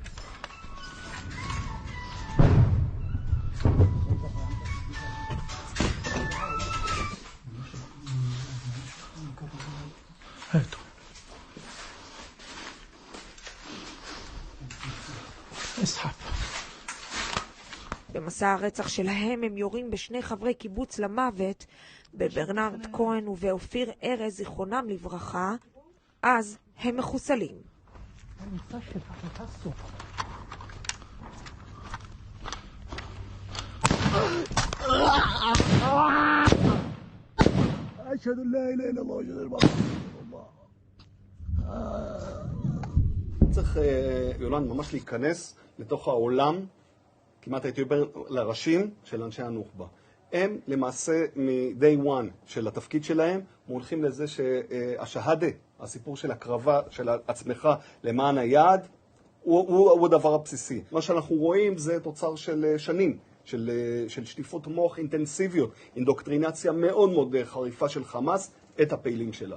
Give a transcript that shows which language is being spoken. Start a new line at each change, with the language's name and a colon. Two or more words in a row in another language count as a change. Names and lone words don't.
Arabic: هاتوا. اسحب.
Hebrew: במסע הרצח שלהם הם יורים בשני חברי קיבוץ למוות, בברנרד כהן ובאופיר ארז זיכרונם לברכה, אז הם מחוסלים.
Arabic: أشهد أن لا إله إلا الله وأشهد أن محمدا رسول الله.
Hebrew: צריך, יולן, ממש להיכנס לתוך העולם, כמעט הייתי אומר, לראשים של אנשי הנוח'בה. הם למעשה מ-
English: day one
Hebrew: של התפקיד שלהם, מולכים לזה שהשהדה, הסיפור של הקרבה של עצמך למען היעד, הוא הדבר הבסיסי. מה שאנחנו רואים זה תוצר של שנים, של שטיפות מוח אינטנסיביות, אינדוקטרינציה מאוד מאוד חריפה של חמאס, את הפעילים שלה.